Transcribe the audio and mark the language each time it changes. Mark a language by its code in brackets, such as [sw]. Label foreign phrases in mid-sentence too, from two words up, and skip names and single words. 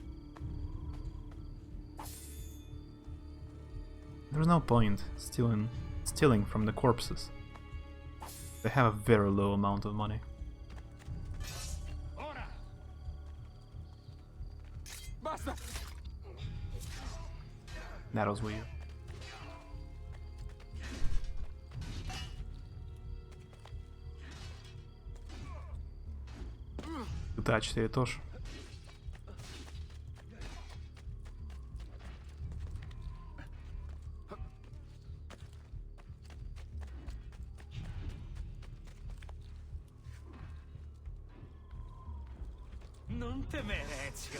[en] There's no point stealing from the corpses. They have a very low amount of money. That was weird. [ru] GTA 4 тоже. [it] Non temere, Ezio.